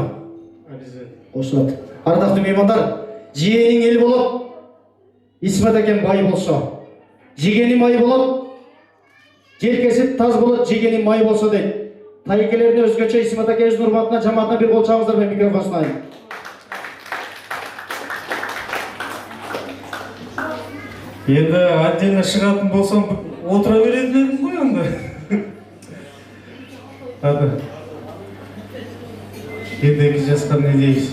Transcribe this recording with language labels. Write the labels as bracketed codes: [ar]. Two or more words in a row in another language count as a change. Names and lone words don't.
[ky] Кошулат. Ардактуу меймандар, жийениң эл болуп, Исмет акен бай болсо, жегени май болуп, желкеси таз болот, жегени май болсо дейт. Тайкелерине өзгөчө Исмет акебиздин урматына, жамаатына бир кол чабыңыздар, мен микрофон сунайын. [kk] Енді отдельно шығатын болсам, отыра беретін едім ғой анда. Енді 2 жасқа не дейміз?